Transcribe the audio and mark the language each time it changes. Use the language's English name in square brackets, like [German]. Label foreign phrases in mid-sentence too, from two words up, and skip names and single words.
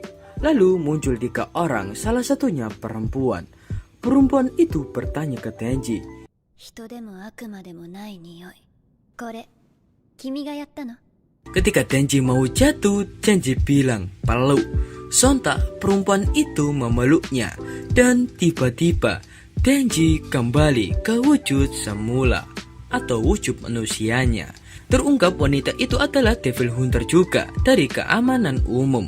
[Indonesian] Lalu muncul 3 orang, salah satunya perempuan. Perempuan itu bertanya ke Denji, [Japanese] 人でも悪魔でもない匂い。これ、君がやったの? [Indonesian] Ketika Denji mau jatuh, Denji bilang peluk. Sontak perempuan itu memeluknya. Dan tiba-tiba Denji kembali ke wujud semula atau wujud manusianya. Terungkap wanita itu adalah Devil Hunter juga dari keamanan umum.